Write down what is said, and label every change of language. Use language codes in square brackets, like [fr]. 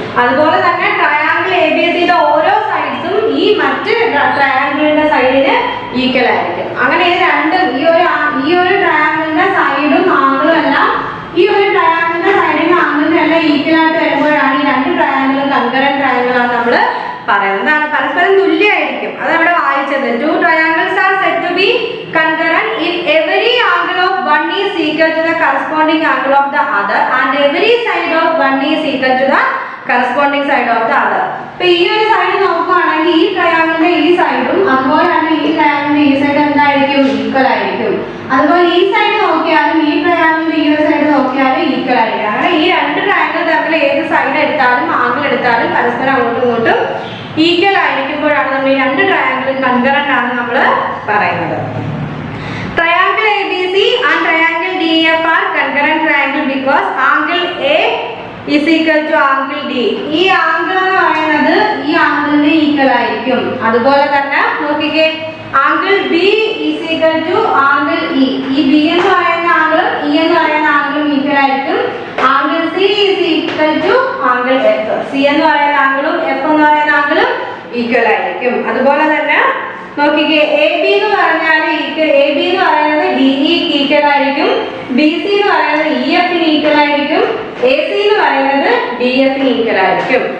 [ml] അതുപോലെ തന്നെ ട്രയാങ്കിൾ ABCയുടെ ഓരോ സൈഡ്സും ഈ മറ്റ് ട്രയാങ്കിളിന്റെ സൈഡിന് ഈക്വൽ ആയിരിക്കും. അങ്ങനെ ഇത് രണ്ടും ഈ ഒരു ട്രയാങ്കിളിന്റെ സൈഡും ആംഗിളും എല്ലാം ഈ ഒരു ട്രയാങ്കിളിന്റെ സൈഡിനും ആംഗിളിനും എല്ലാം ഈക്വൽ ആയിട്ട് വരുമ്പോഴാണ് ഈ രണ്ട് ട്രയാങ്കിളും കൺകറന്റ് ട്രയാങ്കിൾ ആണ് നമ്മൾ പറയുന്നത്. പരസ്പരം തുല്യമായിരിക്കും. അത് അവിടെ വായിച്ചത്. [en] Two triangles are said to be concurrent if every angle of one is equal to the corresponding angle of the other and every side of one is equal to the corresponding side of the other. [ml] ഇപ്പൊ ഈ ഒരു side നോക്കുകയാണെങ്കിൽ ഈ ട്രയാങ്കിളിന്റെ ഈ സൈഡും അതുപോലെ തന്നെ ഈ ട്രയാങ്കിളിന്റെ ഈ സൈഡ് എന്തായിരിക്കും? ഈക്വൽ ആയിരിക്കും. അതുപോലെ ഈ സൈഡ് നോക്കിയാലും ഈ ട്രയാങ്കിളിന്റെ ഈ ഒരു സൈഡ് നോക്കിയാലും ഈക്വൽ ആയിരിക്കും. അങ്ങനെ ഈ രണ്ട് ട്രയാങ്കിൾ തമ്മിൽ ഏത് സൈഡ് എടുത്താലും ആംഗിൾ എടുത്താലും പരസ്പരം അങ്ങോട്ടും ഇങ്ങോട്ടും ഈക്വൽ ആയിരിക്കുമ്പോഴാണ് നമ്മൾ ഈ രണ്ട് ട്രയാങ്കിളും കൺകറന്റ് ആണ് നമ്മൾ പറയുന്നത്. [en] Triangle ABC and triangle DEF are concurrent triangle because angle A is equal to angle D. [ml] ഈ ആംഗിൾ എന്ന് പറയുന്നത് ഈ ആംഗിളിന് ഈക്വൽ ആയിരിക്കും. അതുപോലെ തന്നെ നോക്കിക്കേ, angle [en] B is equal to [ml] angle E. ഈ B എന്ന് പറയുന്ന ആംഗിളും E എന്ന് പറയുന്ന ആംഗിളും ഈക്വൽ ആയിരിക്കും. [en] Angle C is equal to angle F. [ml] C എന്ന് പറയുന്ന ആംഗിളും F എന്ന് പറയുന്ന ആംഗിളും ഈക്വൽ ആയിരിക്കും. അതുപോലെ തന്നെ നോക്കിക്കേ, AB എന്ന് പറഞ്ഞാൽ AB എന്ന് പറയുന്നത് DE ഈക്വൽ ആയിരിക്കും. BC എന്ന് പറയുന്നത് EF ന് ഈക്വൽ ആയിരിക്കും. AC എന്ന് പറയുന്നത് DF ന് ഈക്വൽ ആയിരിക്കും.